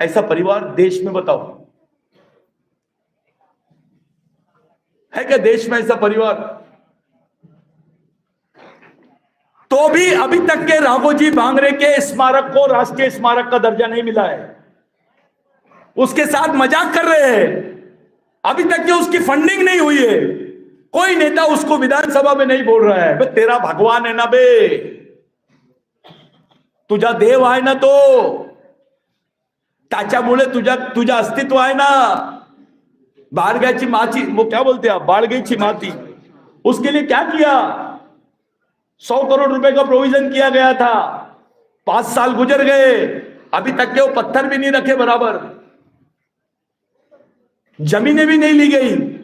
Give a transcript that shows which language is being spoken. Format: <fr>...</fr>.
<hi>ऐसा परिवार देश में बताओ, है क्या देश में ऐसा परिवार? तो भी अभी तक के राघोजी भांगरे के स्मारक को राष्ट्रीय स्मारक का दर्जा नहीं मिला है। उसके साथ मजाक कर रहे हैं। अभी तक के उसकी फंडिंग नहीं हुई है। कोई नेता उसको विधानसभा में नहीं बोल रहा है, बे तेरा भगवान है ना बे,</hi> <mr>तुझा देव आहे ना</mr> <hi>तो, त्याच्यामुळे तुझा अस्तित्व आहे ना। बाळगाची माती, वो क्या बोलते हैं, बाळगाची माती, उसके लिए क्या किया? 100 करोड़ रुपए का प्रोविजन किया गया था। 5 साल गुजर गए, अभी तक के वो पत्थर भी नहीं रखे बराबर, जमीनें भी नहीं ली गई।</hi>